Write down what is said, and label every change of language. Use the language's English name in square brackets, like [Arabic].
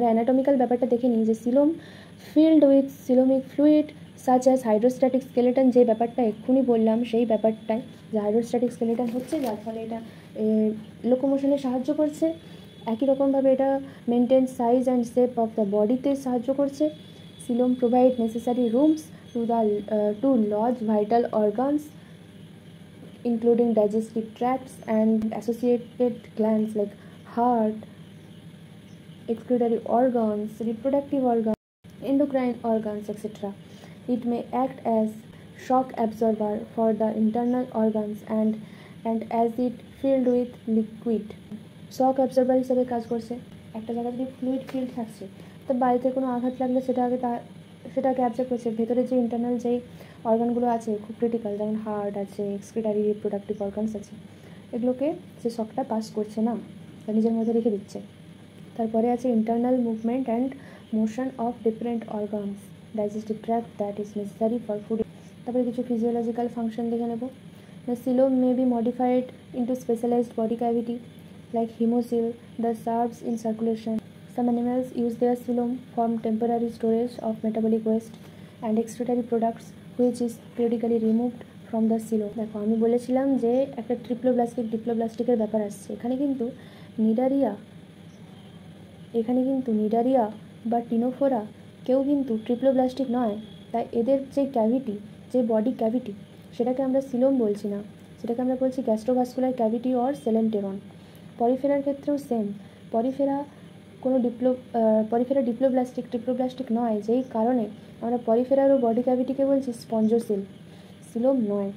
[Bangla] আমরা অ্যানাটমিক্যাল ব্যাপারটা দেখে নিই, যে coelom filled with coelomic fluid such as hydrostatic skeleton, যে ব্যাপারটা এক্ষুনি বললাম সেই ব্যাপারটাই, যে হাইড্রোস্ট্যাটিক স্কেলেটন হচ্ছে, যার ফলে এটা লোকোমোশনে সাহায্য করছে, একই রকমভাবে এটা maintain size and shape of the বডিতে সাহায্য করছে। [English] Coelom provide necessary rooms to lodge vital organs including digestive tracts and associated glands like heart, excretory organs, reproductive organs, endocrine organs, etc. It may act as shock absorber for the internal organs and as it filled with liquid. [Bangla] Shock absorber হিসেবে কাজ করছে। একটা জায়গায় যদি fluid field থাকছে, তো বাড়িতে কোনো আঘাত লাগলে সেটাকে অ্যাবজর্ব করছে, ভেতরে যে ইন্টারনাল যেই অর্গানগুলো আছে খুব ক্রিটিক্যাল, যেমন হার্ট আছে, এক্সক্রিটারি রিপ্রোডাক্টিভ অর্গানস আছে, এগুলোকে সে শকটা পাস করছে না, নিজের মধ্যে রেখে দিচ্ছে। তারপরে আছে [English] Internal movement and motion of different organs, digestive tract that is necessary for food. [Bangla] তারপরে কিছু ফিজিওলজিক্যাল ফাংশন দেখে নেব। [English] The coelom may be modified into specialized body cavity like hemocoel that serves in circulation. Some animals use their coelom for temporary storage of metabolic waste and excretory products which is periodically removed from the coelom. [Bangla] দেখো আমি বলেছিলাম যে একটা ট্রিপ্লোব্লাস্টিকের ব্যাপার আসছে, এখানে কিন্তু Cnidaria, এখানে কিন্তু নিডারিয়া বা টিনোফোরা কেউ কিন্তু ট্রিপ্লোব্লাস্টিক নয়। তাই এদের যে ক্যাভিটি, যে বডি ক্যাভিটি, সেটাকে আমরা সিলোম বলছি না, সেটাকে আমরা বলছি গ্যাস্ট্রোভাস্কুলার ক্যাভিটি অর সেলেন্টেরন। পরিফেরার ক্ষেত্রেও সেম, পরিফেরা কোনো পরিফেরা ট্রিপ্লোব্লাস্টিক নয়, যেই কারণে আমরা পরিফেরার ও বডি ক্যাভিটিকে বলছি স্পঞ্জোসিল, সিলোম নয়।